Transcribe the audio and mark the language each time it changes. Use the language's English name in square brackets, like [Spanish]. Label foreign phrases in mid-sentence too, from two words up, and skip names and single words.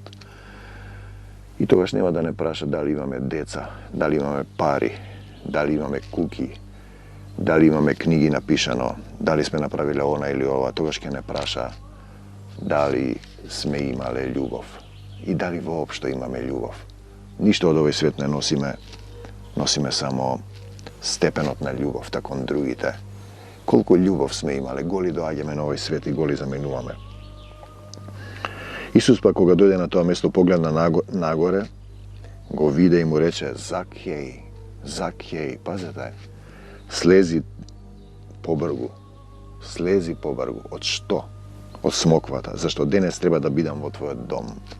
[Macedonian] И тогаш нема да не праша дали имаме деца, дали имаме пари, дали имаме куки, дали имаме книги напишано, дали сме направиле она или ова, тогаш ќе не праша дали сме имале љубов и дали воопшто имаме љубов. Ништо од овој свет не носиме само степенот на љубовта кон другите. Колку љубов сме имале, голи доаѓаме на овој свет и голи заминуваме. Исус па кога дојде на тоа место погледна нагоре, го виде и му рече: Закеј, Закеј, пазете, слези побргу. Слези побргу. Од што? Од смоквата. Зашто денес треба да бидам во твојот дом.